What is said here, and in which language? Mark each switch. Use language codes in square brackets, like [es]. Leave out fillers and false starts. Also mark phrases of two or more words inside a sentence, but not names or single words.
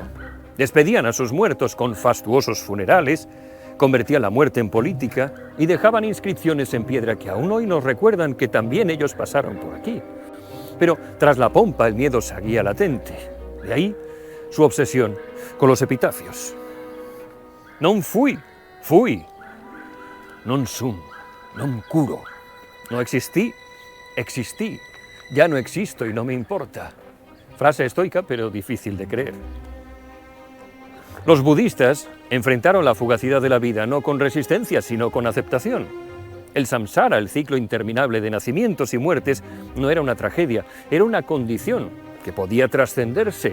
[es] Despedían a sus muertos con fastuosos funerales, convertían la muerte en política y dejaban inscripciones en piedra que aún hoy nos recuerdan que también ellos pasaron por aquí. Pero tras la pompa el miedo seguía latente. De ahí su obsesión con los epitafios. [la] Non fui, non sum, non curo. [es] No existí, existí. Ya no existo y no me importa. Frase estoica, pero difícil de creer. Los budistas enfrentaron la fugacidad de la vida no con resistencia, sino con aceptación. El samsara, el ciclo interminable de nacimientos y muertes, no era una tragedia, era una condición que podía trascenderse.